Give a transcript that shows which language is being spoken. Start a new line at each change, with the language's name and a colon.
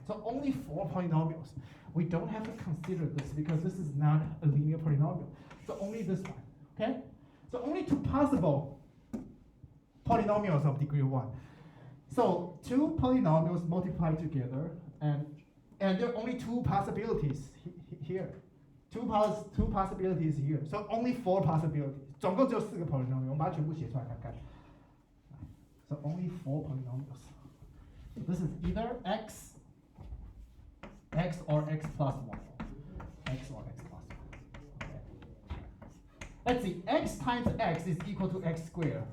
English: So only 4 polynomials. We don't have to consider this because this is not a linear polynomial. So only this one, okay? So only 2 possible polynomials of degree 1. So 2 polynomials multiply together, and there are only 2 possibilities here. 2 possibilities here. So only 4 possibilities.
Chinese: 总共只有4个 polynomial. 我们把它全部写出来看看。
English: So only 4 polynomials. So this is either x or x plus 1. X or x plus 1. Okay. Let's see, x times x is equal to x squared.